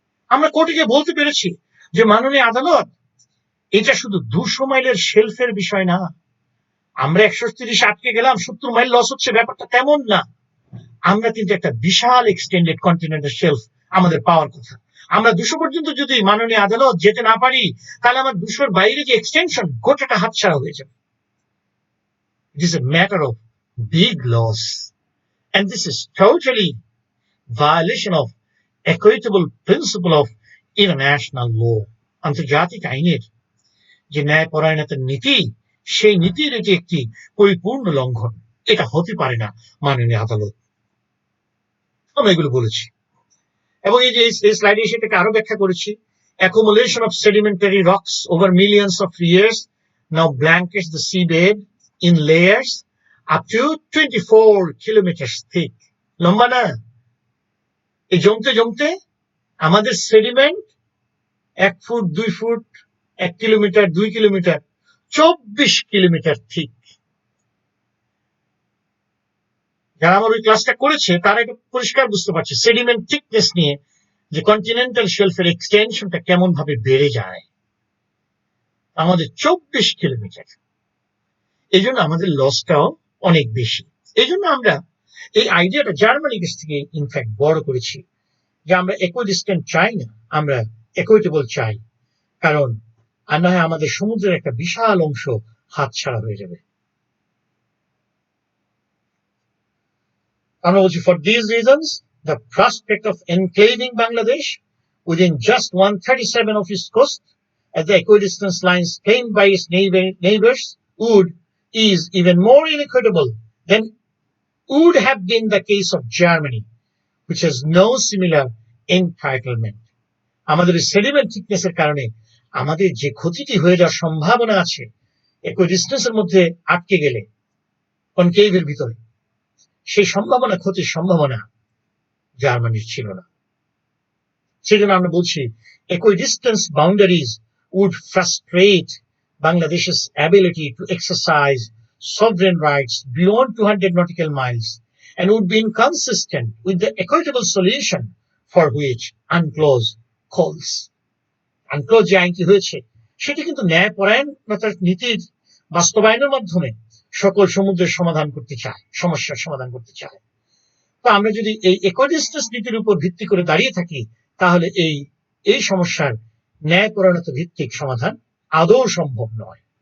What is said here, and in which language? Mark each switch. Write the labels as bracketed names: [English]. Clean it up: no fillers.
[Bangla] আমরা কোর্টে গিয়ে বলতে পেরেছি যে মাননীয় আদালত, এটা শুধু 200 মাইলের শেলফের বিষয় না, আমরা 130 আটকে গেলাম, 70 মাইল লস হচ্ছে, ব্যাপারটা তেমন না। আমরা কিন্তু একটা বিশাল এক্সটেন্ডেড কন্টিনেন্টাল শেলফ আমাদের পাওয়ার কথা। আমরা 200 পর্যন্ত যদি মাননীয় আদালত যেতে না পারি, তাহলে আমার 200-র বাইরে যে এক্সটেনশন, গোটাটা হাতছাড়া হয়ে যাবে। [English] It is a matter of big loss, and this is totally violation of equitable principle of international law. [Bangla] আন্তর্জাতিক আইনের যে ন্যায়পরায়ণতার নীতি, সেই নীতির এটি একটি পরিপূর্ণ লঙ্ঘন। এটা হতে পারে না মাননীয় আদালত। আমরা এগুলো বলেছি, এবং এই যে এই স্লাইডে সেটাকে আরো ব্যাখ্যা করেছি। [English] Accumulation of sedimentary rocks over millions of years now blankets the seabed in layers up to 24 kilometers thick. [Bangla] লম্বা না? এই জমতে জমতে আমাদের sediment 1 foot, 2 foot, 1 kilometre, 2 kilometre, 24 kilometre thick. যারা আমার ওই ক্লাসটা করেছে তারা একটু পরিষ্কার বুঝতে পারছে সেডিমেন্ট থিকনেস নিয়ে যে কন্টিনেন্টাল শেলফের এক্সটেনশনটা কেমন ভাবে বেড়ে যায়। আমাদের 24 কিলোমিটার। এই জন্য আমাদের লসটাও অনেক বেশি। এই জন্য আমরা এই আইডিয়াটা জার্মানির কাছ থেকে ইনফ্যাক্ট বড় করেছি, যে আমরা ইকুইডিস্টেন্ট চাই না, আমরা ইকুইটেবল চাই। কারণ আর না হয় আমাদের সমুদ্রের একটা বিশাল অংশ হাতছাড়া হয়ে যাবে। আমরা বলছি, [English] for these reasons the prospect of enclaving Bangladesh within just 137 of its coast at the equidistance lines claimed by its neighbors is even more inequitable than would have been the case of Germany, which has no similar entitlement. [Bangla] আমাদের sediment থিকনেসের কারণে আমাদের যে ক্ষতিটি হয়ে যাওয়ার সম্ভাবনা আছে ইকুইডিস্টেন্সের মধ্যে আটকে গেলে কনকেভের ভিতরে, সেই সম্ভাবনা, ক্ষতির সম্ভাবনা জার্মানির ছিল না। সেই জন্য আমরা বলছি [English] equidistance boundaries would frustrate Bangladesh's ability to exercise sovereign rights beyond 200 nautical miles and would be inconsistent with the equitable solution for which UNCLOS calls. [Bangla] UNCLOS যে আইনটি হয়েছে সেটি কিন্তু ন্যায়পরায়ণতার নীতির বাস্তবায়নের মাধ্যমে সকল সমুদ্রের সমাধান করতে চায়, সমস্যার সমাধান করতে চায়। তো আমরা যদি এই ইকুইডিস্টেন্স নীতির উপর ভিত্তি করে দাঁড়িয়ে থাকি, তাহলে এই সমস্যার ন্যায়পরায়ণতা ভিত্তিক সমাধান আদৌ সম্ভব নয়।